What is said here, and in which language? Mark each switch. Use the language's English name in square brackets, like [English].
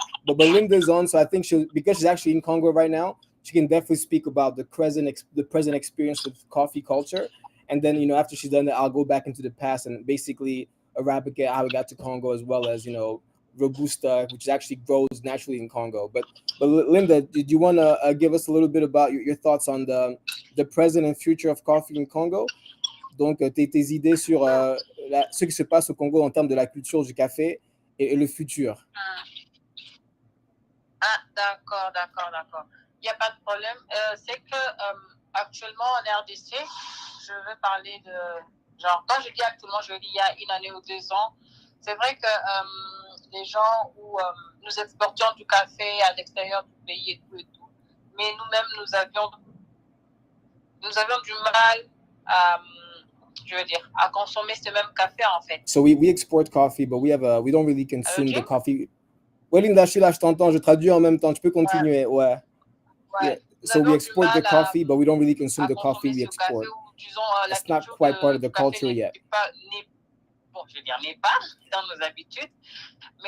[English] But Linda's on, so I think because she's actually in Congo right now, she can definitely speak about the present experience with coffee culture. And then after she's done that, I'll go back into the past and basically Arabica, how it got to Congo, as well as Robusta, which actually grows naturally in Congo. But Linda, did you want to give us a little bit about your thoughts on the present and future of coffee in Congo? [French] Donc, tes idées sur ce qui se passe au Congo en termes de la culture du café et le futur. Ah, d'accord. Il n'y a pas de problème. C'est que actuellement en RDC, je veux parler de... Genre, quand je dis actuellement, je dis il y a 1 année ou 2 ans, c'est vrai que les gens où nous exportions du café à l'extérieur du pays et tout, mais nous-mêmes, nous avions du mal à... je veux dire, à consommer ce même café en fait. [English] So we export coffee, but we don't really consume the coffee. [French] Ouais, Linda, je suis là, je t'entends, je traduis en même temps. Tu peux continuer, ouais. [English] Yeah. So we export the coffee, but we don't really consume the coffee we export. It's not quite part of the culture yet. [French] Bon, je veux dire, n'est pas dans nos habitudes, mais